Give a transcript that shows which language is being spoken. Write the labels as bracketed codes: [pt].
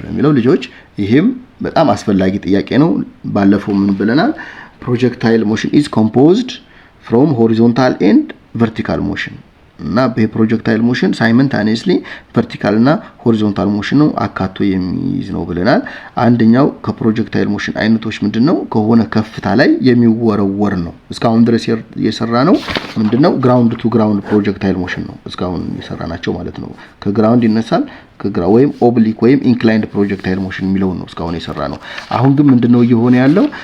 [am] የሚለው ልጆች ይሄም በጣም አስፈላጊ ጥያቄ ነው። ባለፈው ምን ብለናል? [en] projectile motion is composed from horizontal and vertical motion. [am] እና በፕሮጀክታይል ሞሽን ሳይመንታኒየስሊ ቨርቲካል እና ሆሪዞንታል ሞሽን ነው አካቶ የሚይዝ ነው ብለናል። አንደኛው ከፕሮጀክታይል ሞሽን አይነቶች ምንድነው? ከሆነ ከፍታ ላይ የሚወረወር ነው። እስካሁን ድረስ የሰራ ነው ምንድነው? ግራውንድ ቱ ግራውንድ ፕሮጀክታይል ሞሽን ነው እስካሁን የሰራናቸው ማለት ነው። ከግራውንድ ይነሳል ከግራው ወይም ኦብሊክ ወይም ኢንክላይንድ ፕሮጀክታይል ሞሽን የሚለው ነው እስካሁን የሰራ ነው። አሁን ግን ምንድነው እየሆነ ያለው?